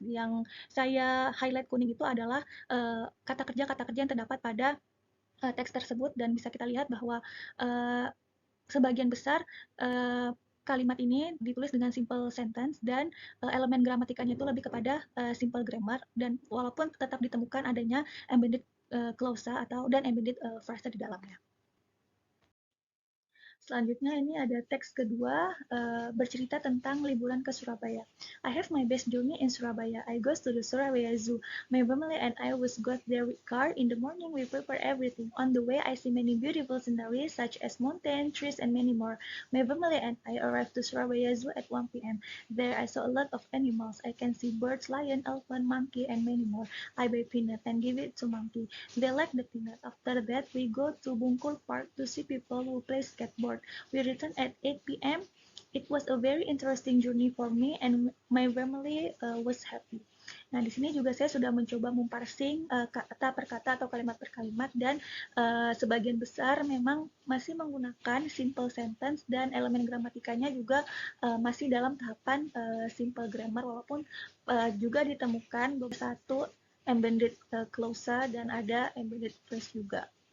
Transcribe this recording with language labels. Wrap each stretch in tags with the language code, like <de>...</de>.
<id>Yang saya highlight kuning itu adalah kata kerja yang terdapat pada teks tersebut, dan bisa kita lihat bahwa sebagian besar kalimat ini ditulis dengan simple sentence dan elemen gramatikanya itu lebih kepada simple grammar, dan walaupun tetap ditemukan adanya embedded clause dan embedded phrase di dalamnya. Selanjutnya ini ada teks kedua bercerita tentang liburan ke Surabaya.</id> <en>I have my best journey in Surabaya. I goes to the Surabaya Zoo. My family and I was got there with car. In the morning we prepare everything. On the way I see many beautiful sceneries such as mountain, trees and many more. My family and I arrived to Surabaya Zoo at 1 p.m. There I saw a lot of animals. I can see birds, lion, elephant, monkey and many more. I buy peanut and give it to monkey. They like the peanut. After that we go to Bungkul Park to see people who play skateboard. We returned at 8 p.m. It was a very interesting journey for me and my family was happy.</en> <id>Nah, di sini juga saya sudah mencoba memparsing kata per kata atau kalimat per kalimat dan sebagian besar memang masih menggunakan simple sentence dan elemen gramatikanya juga masih dalam tahapan simple grammar walaupun juga ditemukan beberapa satu embedded clause dan ada embedded phrase juga.</id>